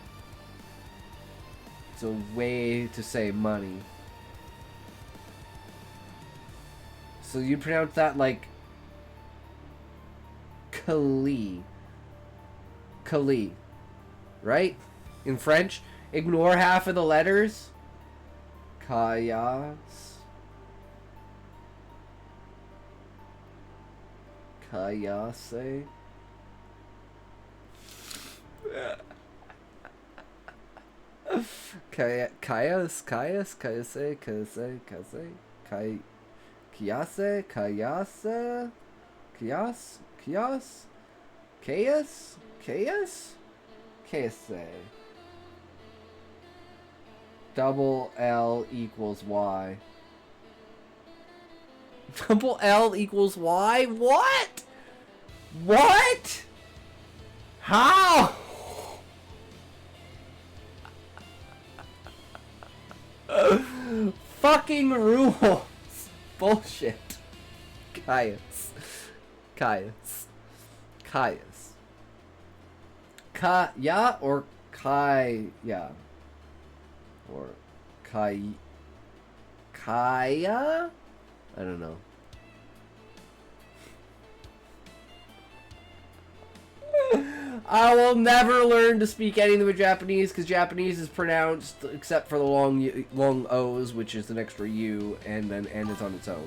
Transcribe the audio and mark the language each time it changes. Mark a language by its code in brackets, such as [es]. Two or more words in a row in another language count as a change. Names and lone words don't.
[en] It's a way to say money. So you pronounce that like Kali. Kali. Right? In French? Ignore half of the letters. Kayas. Kayase. Kayase, Kayase. Kayase. Chaos? Chaos? Chaos? Chaos? Chaos. Double L equals Y. Double L equals Y? What? What? How? Fucking rules. Bullshit. Caius. Caius. Caius. Kaya or Kaya? Or Kaya? I don't know. I will never learn to speak anything but Japanese because Japanese is pronounced except for the long O's, which is an extra U, and then N is on its own.